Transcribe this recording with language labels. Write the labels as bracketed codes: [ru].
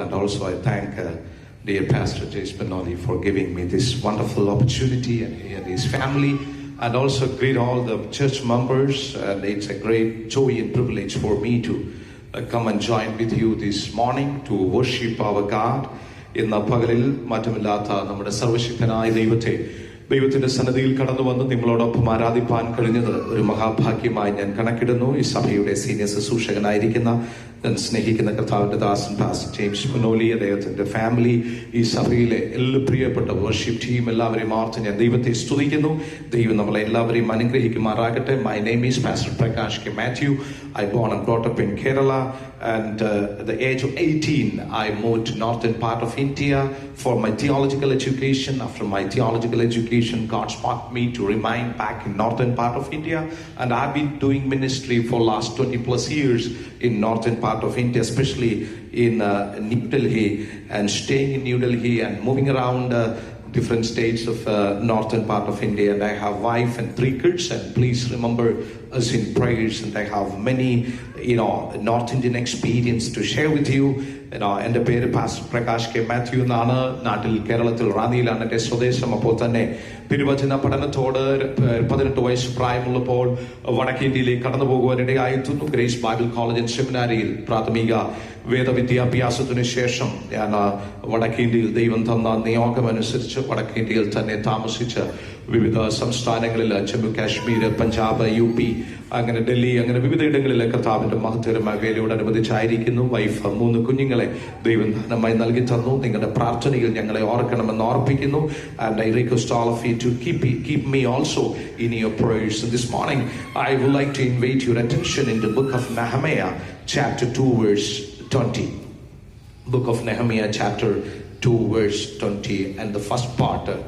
[en] And also I thank dear Pastor Jay Spinelli for giving me this wonderful opportunity and his family, and also greet all the church members. And it's a great joy and privilege for me to come and join with you this morning to worship our God. [ml] ഇന്ന് പകലിൽ മാറ്റമില്ലാത്ത നമ്മുടെ സർവശക്തനായ ദൈവത്തിന്റെ സന്നിധിയിൽ കടന്നു വന്ന് നിങ്ങളോടൊപ്പം ആരാധിപ്പാൻ കഴിഞ്ഞത് ഒരു മഹാഭാഗ്യമായി ഞാൻ കണക്കിടുന്നു. ഈ സഭയുടെ സീനിയർ ശുശ്രൂഷകനായിരിക്കുന്ന ഞാൻ സ്നേഹിക്കുന്ന കർത്താവിന്റെ ദാസൻ പാസ്റ്റർ ജെയിംസ് സ്പിനോലി, അദ്ദേഹത്തിന്റെ ഫാമിലി, ഈ സഭയിലെ എല്ലാ പ്രിയപ്പെട്ട വർഷിപ്പ് ടീം എല്ലാവരെയും ഓർത്ത് ഞാൻ ദൈവത്തെ സ്തുതിക്കുന്നു. ദൈവം നമ്മളെ എല്ലാവരെയും അനുഗ്രഹിക്കുമാറാകട്ടെ. [en] My name is Pastor Prakash K. Matthew. I born and brought up in Kerala, and at the age of 18 I moved to northern part of India for my theological education. After my theological education, God sparked me to remain back in northern part of India, and I've been doing ministry for last 20 plus years in northern part of India, especially in New Delhi, and staying in New Delhi and moving around different states of northern part of India. And I have wife and 3 kids, and please remember us in prayers. And I have many North Indian experience to share with you. [ml] എൻ്റെ പേര് pastor Prakash K Mathew എന്നാണ്. നാട്ടിൽ കേരളത്തിൽ റാന്നിയിലാണ് എൻ്റെ സ്വദേശം. അപ്പോൾ തന്നെ തിരുവചന പഠനത്തോട് 18 വയസ്സ് പ്രായമുള്ളപ്പോൾ വടക്കേ ഇന്ത്യയിലേക്ക് കടന്നു പോകുവാനിടയായിരുന്നു. ഗ്രേസ് ബൈബിൾ കോളേജ് ആൻഡ് സെമിനാരിയിൽ പ്രാഥമിക വേദവിദ്യാഭ്യാസത്തിനു ശേഷം ഞാൻ വടക്കേ ഇന്ത്യയിൽ ദൈവം തന്ന നിയോഗമനുസരിച്ച് വടക്കേ ഇന്ത്യയിൽ തന്നെ താമസിച്ച് വിവിധ സംസ്ഥാനങ്ങളിൽ ജമ്മു കാശ്മീർ, പഞ്ചാബ്, UP, അങ്ങനെ ഡൽഹി, അങ്ങനെ വിവിധ ഇടങ്ങളിലെ കർത്താവിന്റെ മഹത്തരമായ വേലയോടനുബന്ധിച്ചായിരിക്കുന്നു. വൈഫ് 3 കുഞ്ഞുങ്ങളെ ദൈവം ധനമായി നൽകി തന്നു. നിങ്ങളുടെ പ്രാർത്ഥനയിൽ ഞങ്ങളെ ഓർക്കണമെന്ന് ഓർപ്പിക്കുന്നു. [en] And I request all of you to keep me also in your prayers. And this morning I would like to invite your attention in the book of Nehemiah chapter 2 verse 20. Book of Nehemiah chapter 2 verse 20, and the first part.